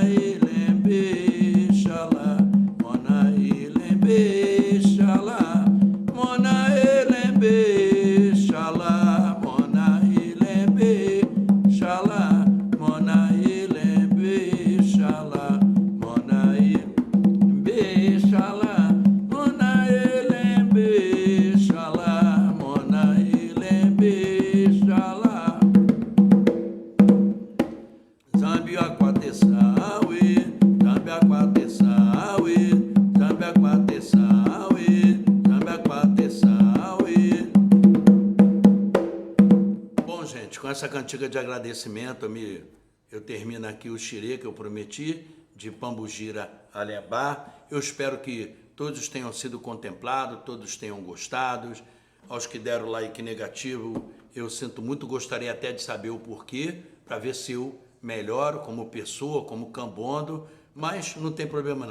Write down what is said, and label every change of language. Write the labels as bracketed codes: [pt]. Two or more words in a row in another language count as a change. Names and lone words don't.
[kmb] Ilembe Xalá, Mona Ilembe Xalá, Mona Ilembe Xalá, Mona Ilembe Xalá, Mona Ilembe Xalá, Mona Ilembe Xalá, Mona Ilembe Xalá, Mona Ilembe Xalá. Zambi Aquateçaue, Zambi Aquateçaue, Zambi Aquateçaue, Zambi Aquateçaue. [pt] Bom, gente, com essa cantiga de agradecimento, eu termino aqui o xirê que eu prometi, de Pambugira Alebá. Eu espero que todos tenham sido contemplados, todos tenham gostado. Aos que deram like negativo, eu sinto muito, gostaria até de saber o porquê, para ver se eu melhoro como pessoa, como cambondo, mas não tem problema não.